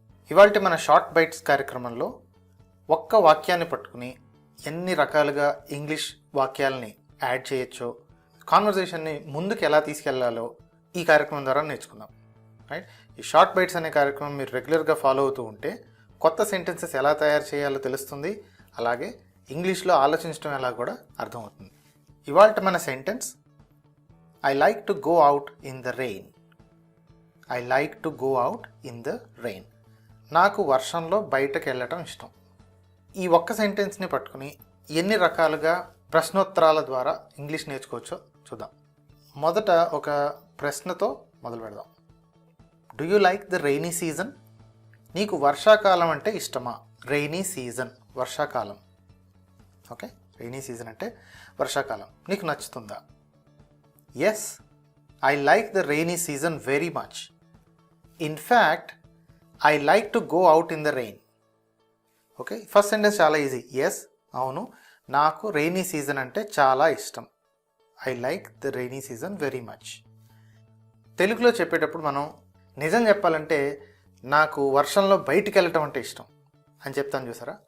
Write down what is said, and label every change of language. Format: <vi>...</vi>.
<te>ఇవాళ మన short bytes కార్యక్రమంలో ఒక్క వాక్యాన్ని పట్టుకుని ఎన్ని రకాలుగా ఇంగ్లీష్ వాక్యాలని యాడ్ చేయొచ్చో, కాన్వర్జేషన్ని ముందుకు ఎలా తీసుకెళ్లాలో ఈ కార్యక్రమం ద్వారా నేర్చుకుందాం. రైట్, ఈ షార్ట్ బైట్స్ అనే కార్యక్రమం మీరు రెగ్యులర్గా ఫాలో అవుతూ ఉంటే కొత్త సెంటెన్సెస్ ఎలా తయారు చేయాలో తెలుస్తుంది, అలాగే ఇంగ్లీష్లో ఆలోచించడం ఎలా కూడా అర్థమవుతుంది. ఇవాళ మన sentence,</te> <en>I like to go out in the rain. I like to go out in the rain.</en> <te>నాకు వర్షంలో బయటకు వెళ్ళటం ఇష్టం. ఈ ఒక్క సెంటెన్స్ని పట్టుకుని ఎన్ని రకాలుగా ప్రశ్నోత్తరాల ద్వారా ఇంగ్లీష్ నేర్చుకోవచ్చో చూద్దాం. మొదట ఒక ప్రశ్నతో మొదలు పెడదాం.</te> <en>Do you like the rainy season?</en> <te>నీకు వర్షాకాలం అంటే ఇష్టమా? రైనీ సీజన్, వర్షాకాలం. ఓకే, రైనీ సీజన్ అంటే వర్షాకాలం. నీకు నచ్చుతుందా?</te> <en>Yes, I like the rainy season very much. In fact, I like to go out in the rain.</en> <te>Okay, first sentence చాలా easy. Yes, అవును, నాకు రైనీ సీజన్ అంటే చాలా ఇష్టం.</te> <en>I like the rainy season very much.</en> <te>తెలుగులో చెప్పేటప్పుడు మనం నిజం చెప్పాలంటే నాకు వర్షంలో బయటికి వెళ్ళటం అంటే ఇష్టం అని చెప్తాను చూసారా.</te>